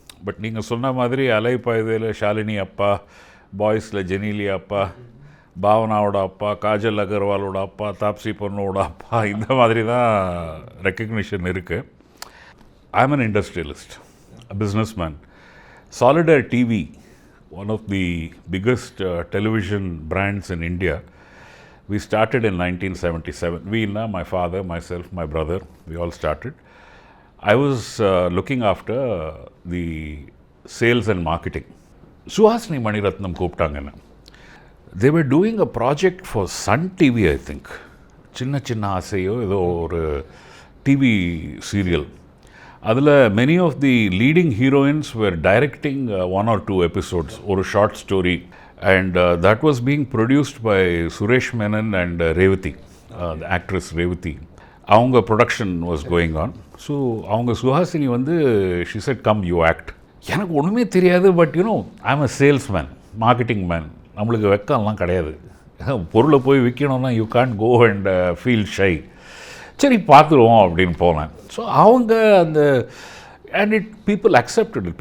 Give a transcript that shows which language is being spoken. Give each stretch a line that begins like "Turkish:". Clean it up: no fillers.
Tamil: But நீங்கள் சொன்ன மாதிரி அலைப்பாயுதில் ஷாலினி அப்பா, பாய்ஸில் ஜெனிலி அப்பா, பாவனாவோட அப்பா, காஜல் அகர்வாலோட அப்பா, தாப்சி பொண்ணோட அப்பா, இந்த மாதிரி தான் ரெக்கக்னிஷன் இருக்குது.
English: I am an industrialist, businessman. Solidaire TV, one of the biggest television brands in India. We started in 1977. We, my father, myself, my brother, we all started. I was looking after the sales and marketing. Suhasini Maniratnam
Tamil: கூப்பிட்டாங்கன்னு.
English: They were doing a project for Sun TV, I think.
Tamil: சின்ன சின்ன ஆசையோ ஏதோ ஒரு TV serial. அதில்
English: many of the leading heroines were directing 1 or 2 episodes,
Tamil: ஒரு
English: Short story. And that was being produced by Suresh Menon and Revati, the actress Revati.
Tamil: Avanga
English: production was going on. So
Tamil: avanga
English: Suhasini
Tamil: வந்து
English: she said, come you act.
Tamil: எனக்கு ஒன்றுமே தெரியாது.
English: But you know I am a salesman, marketing man.
Tamil: நம்மளுக்கு வெக்கம்லாம் கிடையாது. பொருளை போய் விற்கணும்னா
English: You can't go and feel shy.
Tamil: சரி பார்த்துருவோம் அப்படின்னு போனேன்.
English: so
Tamil: அவங்க அந்த
English: And it people accepted it.